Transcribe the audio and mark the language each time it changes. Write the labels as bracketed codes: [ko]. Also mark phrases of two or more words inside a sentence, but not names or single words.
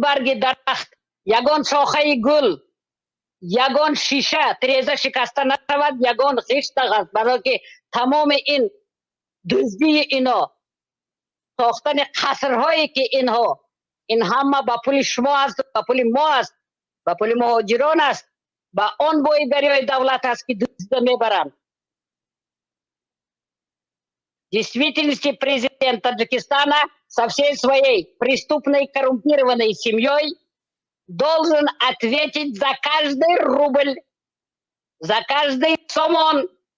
[tg] барги дарахт, ягон шохаи гул, ягон шиша тиреза шикаста нашавад, ягон хишта гаст, барои ки тамоми ин дуздии ино, сохтани қасрҳое ки инҳо, ин ҳама ба пули шумо аст, ба пули мо аст, ба пули муҳоҷирон аст, ба он бои дарёи давлат аст ки дузда мебаранд. [ru] В действительности президент Таджикистана со всей своей преступной коррумпированной семьей должен ответить за каждый рубль, за каждый сомон.